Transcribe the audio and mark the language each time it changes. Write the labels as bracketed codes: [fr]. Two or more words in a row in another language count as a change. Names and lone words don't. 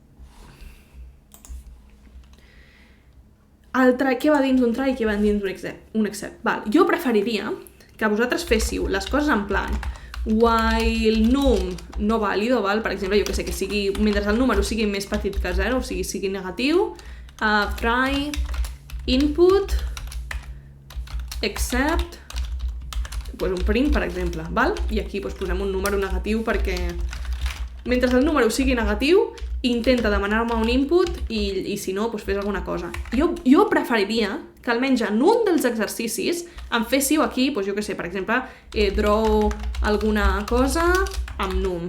[ca] El try, què va dins d'un try i què va dins d'un except. Val. Jo preferiria que vosaltres féssiu les coses en plan while num [es] no vàlido, [ca] val? Per exemple, jo que sé, que sigui, mentre el número sigui més petit que 0, o sigui negatiu, [en] try input except [ca] un print, per exemple, val? I aquí posem un número negatiu perquè mentre el número sigui negatiu intenta demanar-me un input i si no, fes alguna cosa. Jo preferiria que almenys en un dels exercicis em féssiu aquí, jo que sé, per exemple, draw alguna cosa amb num.